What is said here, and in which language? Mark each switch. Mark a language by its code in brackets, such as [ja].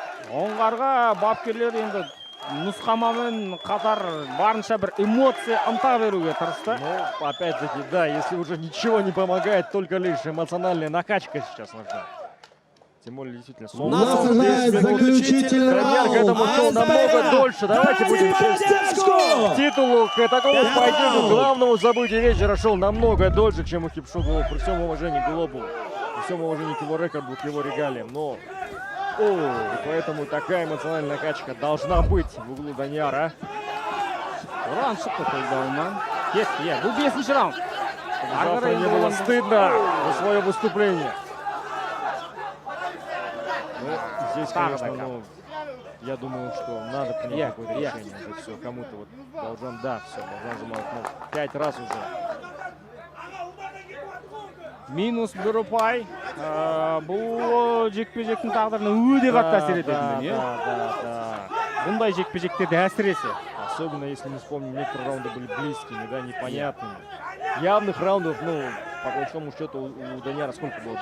[kk] Оңғарға бапкерлер енді нұсқамамен қатар барынша бір эмоция ынта беруге тырысты. [ru] Ну, опять-таки, да, если уже ничего не помогает, только лишь эмоциональная накачка сейчас нужна. Тем более, действительно, Нас ожидает заключительный Корняк к этому шел намного дольше. Давайте будем честны. К титулу, к такому поединку, главному событию вечера шел намного дольше, чем у Хипшо Гулобова. При всем уважении к Гулобову, при всем уважении к его рекорду, к его регалиям. Но, и поэтому такая эмоциональная накачка должна быть в углу Данияра. [kk] Раунд шықты қолдауынан. Кетті, бұл 5-ші раунд. [ru] Завтра не было стыдно за свое выступление. Здесь, конечно, ну, я думаю, что надо принять какое-то решение уже. Все, кому-то вот должен, да, все, должен замолкнуть. 5 раз уже. [kk] Минус бір ұпай. Бұл жекпе-жектің тағдырына өте қатты әсер ететін. [ru] Да. [kk] Бұндай жекпе-жектерде әсіресе. [ru] Особенно если мы вспомним, некоторые раунды были близкими, да, непонятными. Явных раундов, ну, по большому счету, у Данияра сколько было?